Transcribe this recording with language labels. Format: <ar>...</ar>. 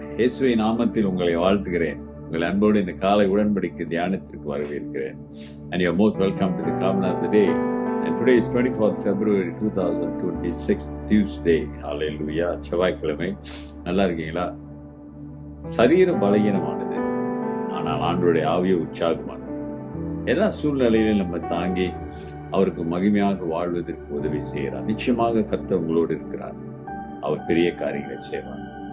<ta>இயேசுவின் நாமத்தில் உங்களை வாழ்த்துகிறேன். உங்கள் அன்போடு இந்த காலை உடன்படிக்கை தியானத்திற்கு வரவேற்கிறேன்.</ta> <en>And you are most welcome to the Covenant of the Day. And today is 24th February 2026, Tuesday.</en> <ta>Hallelujah. செவ்வாய்க்கிழமை. நல்லா இருக்கீங்களா? சரீரம் பலகீனமானது, ஆனால் ஆண்டவருடைய ஆவிய உற்சாகமானது. எல்லா சூழ்நிலையிலும் நம்ம தாங்கி அவருக்கு மகிமையாக வாழ்வதற்கு உதவி செய்கிறார். நிச்சயமாக கர்த்தர் உங்களோடு இருக்கிறார். அவர் பெரிய காரியங்களை செய்வார்.</ta>